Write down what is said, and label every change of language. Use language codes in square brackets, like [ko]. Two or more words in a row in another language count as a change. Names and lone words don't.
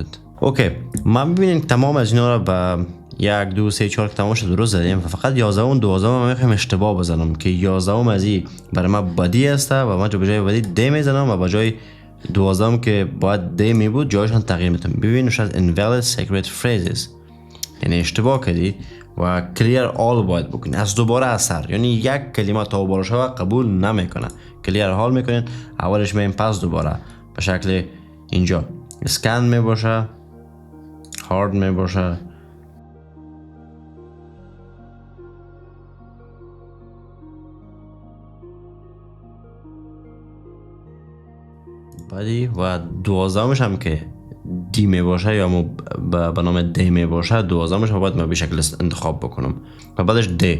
[fa] اوکی، ما ببینیم تمام از اینا رو با 1 2 3 4 که تمامش درست زدیم، فقط 11 و 12 ما میخوایم اشتباه بزنم که 11 از این برای ما بدی است و ما به جای بدی د میزنم و به جای 12 که باید د می بود جایشان تغییر میدم. ببینش از [en] invalid secret phrases، [fa] یعنی اشتباه کردی و [en] clear all [fa] باید بکنی از دوباره اثر، یعنی یک کلمه تا دوباره شوه قبول نمیکنه، [en] clear all [fa] میکنین اولش مییم پس دوباره به شکل اینجا اسکن می باشه، هارد می باشه، بعدی و 12 هم که دی می باشه یا به نام دی می باشه 12 هم باید ما به شکل انتخاب بکنم و بعدش دی.